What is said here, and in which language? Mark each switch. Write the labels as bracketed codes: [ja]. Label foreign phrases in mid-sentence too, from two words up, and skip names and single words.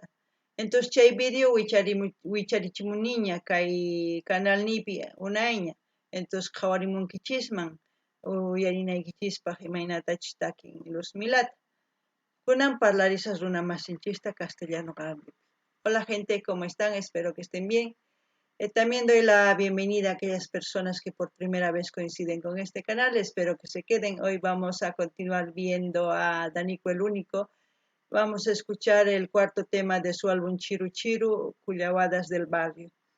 [qu] Entonces chay video wicharichimuniña kay canal nipi unayña. Entonces qhawarimunkichisman uyarinaykichispaq imaynatachis takin Luzmilata. Kunan parlarisas runa masinchista castellano qanpi. [es] Hola gente, ¿cómo están? Espero que estén bien. También doy la bienvenida a aquellas personas que por primera vez coinciden con este canal. Espero que se queden. Hoy vamos a continuar viendo a Danico el Único. Vamos a escuchar el cuarto tema de su álbum Chiru Chiru, Cullawadas del Barrio.